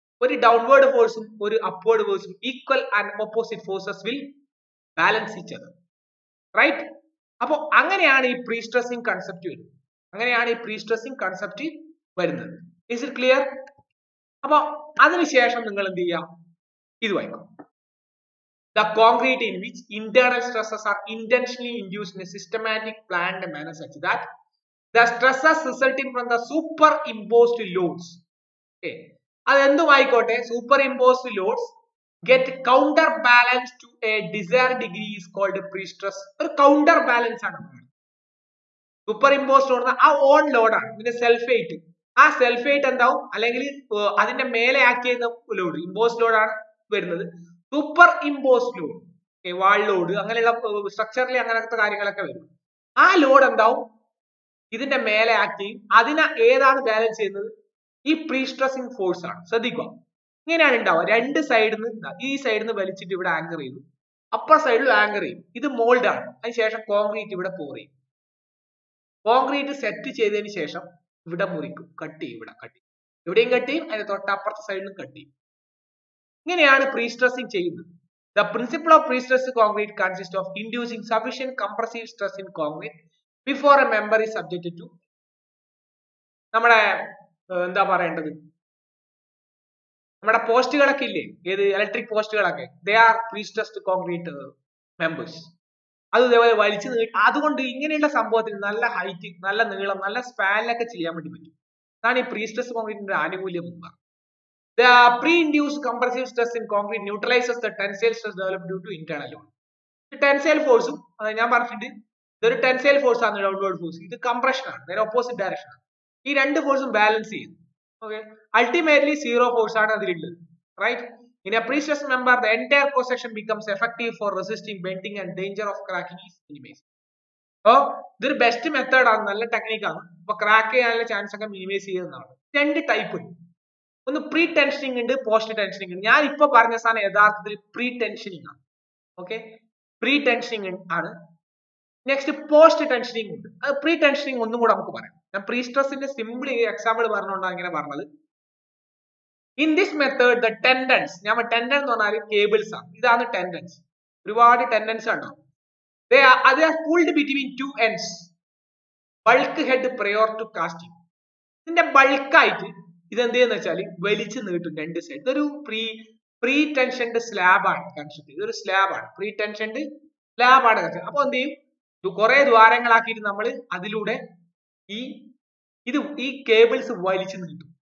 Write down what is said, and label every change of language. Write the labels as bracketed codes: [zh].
[ml] ഒരു ഡൗൺവേർഡ് ഫോഴ്സും ഒരു അപ്വേർഡ് ഫോഴ്സും [en] Equal and opposite forces will balance each other, right? [ml] അപ്പൊ അങ്ങനെയാണ് ഈ പ്രീസ്ട്രസിങ് കൺസെപ്റ്റ് വരുന്നത്. അങ്ങനെയാണ് ഈ പ്രീസ്ട്രസിങ് കൺസെപ്റ്റ് വരുന്നത്. [en] Is it clear? [ml] അപ്പൊ അതിനുശേഷം നിങ്ങൾ എന്ത് ചെയ്യാം, ഇത് വായിക്കും. [en] The concrete in which internal stresses are intentionally induced in a systematic planned manner such that the stresses resulting from the superimposed loads, okay, [ml] അതെന്തും ആയിക്കോട്ടെ, [en] superimposed loads get counterbalanced to a desired degree is called pre-stress. [ml] ഒരു counterbalance ആണ്. superimposed load ആ on ലോഡാണ്, പിന്നെ self wait, ആ self wait എന്താവും, അല്ലെങ്കിൽ അതിന്റെ മേലെ ആക്ട് ചെയ്യുന്ന ലോഡ് ഇമ്പോസ്ഡ് ലോഡാണ് വരുന്നത്. സൂപ്പർ ഇമ്പോസ്ഡ് ലോഡ്, വാൾ ലോഡ്, അങ്ങനെയുള്ള സ്ട്രക്ചറിൽ അങ്ങനത്തെ കാര്യങ്ങളൊക്കെ വരും. ആ ലോഡ് എന്താവും, ഇതിന്റെ മേലെ ആക്ട് ചെയ്യും. അതിനെ ഏതാണ് ബാലൻസ് ചെയ്യുന്നത്, ഈ പ്രീസ്ട്രസിങ് ഫോഴ്സ് ആണ്. ശ്രദ്ധിക്കുക, ഇങ്ങനെയാണ് ഉണ്ടാവുക. രണ്ട് സൈഡിൽ നിന്ന്, ഈ സൈഡിൽ നിന്ന് വലിച്ചിട്ട് ഇവിടെ ആങ്കർ ചെയ്തു, അപ്പർ സൈഡിൽ ആങ്കർ ചെയ്യും. ഇത് മോൾഡ് ആണ്. അതിനുശേഷം കോൺക്രീറ്റ് ഇവിടെ പോർ ചെയ്യും. കോൺക്രീറ്റ് സെറ്റ് ചെയ്തതിന് ശേഷം ഇവിടെ മുറിക്കും, കട്ട് ചെയ്യും, ഇവിടെ കട്ട് ചെയ്യും, ഇവിടെയും കട്ട് ചെയ്യും, അതിന് തൊട്ടപ്പുറത്തെ സൈഡിലും കട്ട് ചെയ്യും. ഇങ്ങനെയാണ് പ്രീസ്ട്രസിങ് ചെയ്യുന്നത്. [en] The principle of pre-stressed concrete consists of inducing sufficient compressive stress in concrete before a member is subjected to [ml] നമ്മുടെ എന്താ പറയേണ്ടത്, നമ്മുടെ പോസ്റ്റുകളൊക്കെ ഇല്ലേ, ഏത് electric പോസ്റ്റുകളൊക്കെ, [en] They are prestressed concrete members. [ml] അത് ഇതേപോലെ വലിച്ചു അതുകൊണ്ട് ഇങ്ങനെയുള്ള സംഭവത്തിൽ നല്ല ഹൈറ്റ്, നല്ല നീളം, നല്ല സ്പാനിലൊക്കെ ചെയ്യാൻ വേണ്ടി പറ്റും. അതാണ് ഈ പ്രീസ്ട്രസ്ഡ് കോൺക്രീറ്റിന്റെ ആനുകൂല്യം. [en] The pre-induced compressive stress in concrete neutralizes the tensile stress developed due to internal load. [ml] Tensile ഫോഴ്സും ഞാൻ പറഞ്ഞിട്ടുണ്ട്, ഇതൊരു ടെൻസൈൽ ഫോഴ്സ് ആണ്, ഡൗൺവേർഡ് ഫോഴ്സ്. ഇത് കംപ്രഷൻ ആണ്, നേരെ ഓപ്പോസിറ്റ് ഡയറക്ഷൻ ആണ്. ഈ രണ്ട് ഫോഴ്സും ബാലൻസ് ചെയ്യുന്നു. ഓക്കെ, അൾട്ടിമേറ്റ്ലി സീറോ ഫോഴ്സ് ആണ് അതിലുള്ളത്, right? [en] In a pre-stressed member, the entire cross section becomes effective for resisting bending and danger of cracking is minimized. [ml] അപ്പോ ഇതൊരു ബെസ്റ്റ് മെത്തേഡ് ആണ്, നല്ല ടെക്നിക്കാണ്. അപ്പൊ ക്രാക്ക് ചെയ്യാനുള്ള ചാൻസ് ഒക്കെ മിനിമൈസ് ചെയ്യുന്നതാണ്. രണ്ട് ടൈപ്പ് ഉണ്ട്, ഒന്ന് പ്രീ ടെൻഷനിങ് ഉണ്ട്, പോസ്റ്റ് ടെൻഷനിങ് ഉണ്ട്. ഞാൻ ഇപ്പൊ പറഞ്ഞ സാധനം യഥാർത്ഥത്തിൽ പ്രീ ടെൻഷനിങ് ആണ്. ഓക്കെ, പ്രീ ടെൻഷനിങ് ആണ്. നെക്സ്റ്റ് പോസ്റ്റ് ടെൻഷനിങ് ഉണ്ട്. അത് പ്രീ ടെൻഷനിങ് ഒന്നും കൂടെ നമുക്ക് പറയാം. ഞാൻ പ്രീ സ്ട്രെസിന്റെ സിമ്പിൾ എക്സാമ്പിൾ പറഞ്ഞുകൊണ്ടാണ് ഇങ്ങനെ പറഞ്ഞത്. [en] in this method the tendons, [ml] ഞാൻ ടെൻഡൻ എന്ന് പറഞ്ഞാൽ കേബിൾസ് ആണ്. ഇതാണ് ടെൻഡൻസ്. ഒരുപാട് ടെൻഡൻസ് ഉണ്ടാവും. [en] they are pulled between two ends, bulk head prior to casting. [ml] ഇതിന്റെ ബൾക്കായിട്ട് ഇതെന്ത് ചെയ്യുന്ന വെച്ചാൽ വലിച്ചു നീട്ടും രണ്ട് സൈഡ്. ഇതൊരു പ്രീ ടെൻഷന്റെ സ്ലാബാണ് കൺസ്ട്രക്ട്. ഇതൊരു സ്ലാബാണ്, പ്രീ ടെൻഷന്റെ സ്ലാബാണ് കൺസ്ട്രക്ട്. അപ്പൊ എന്ത് ചെയ്യും, കുറെ ദ്വാരങ്ങളാക്കിയിട്ട് നമ്മൾ അതിലൂടെ ഈ കേബിൾസ് വലിച്ചു നീട്ടും.